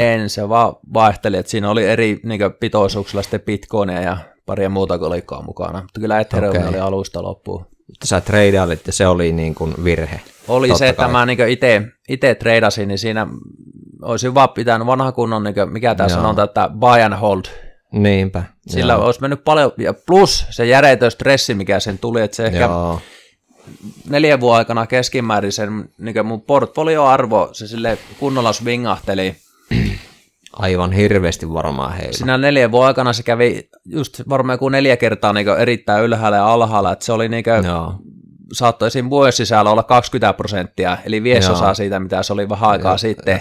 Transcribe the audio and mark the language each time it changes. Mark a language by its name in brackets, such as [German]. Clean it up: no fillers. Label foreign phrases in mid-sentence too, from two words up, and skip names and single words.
[Finnish] En, se vaan vaihteli, että siinä oli eri niin pitoisuuksilla sitten Bitcoinia ja paria muuta kolikkoa mukana. Mutta kyllä Ethereum oli alusta loppuun. Mutta sä treidailit ja se oli niin kuin virhe. Oli se, että mä niin itse treidasin, niin siinä olisin vaan pitänyt vanha kunnon, niin mikä tässä sanotaan, että [English] buy and hold. [Finnish] Niinpä. Sillä olisi mennyt paljon, ja plus se järjetön stressi, mikä sen tuli, että se ehkä 4 vuoden aikana keskimäärin sen niin mun portfolioarvo, se sille kunnolla swingahteli. Aivan hirveästi varmaan heillä. Siinä 4 vuoden aikana se kävi just varmaan joku 4 kertaa niin erittäin ylhäällä ja alhaalla, että se oli niin saattoi siinä vuoden sisällä olla 20%, eli viesosaa siitä, mitä se oli vähän aikaa sitten.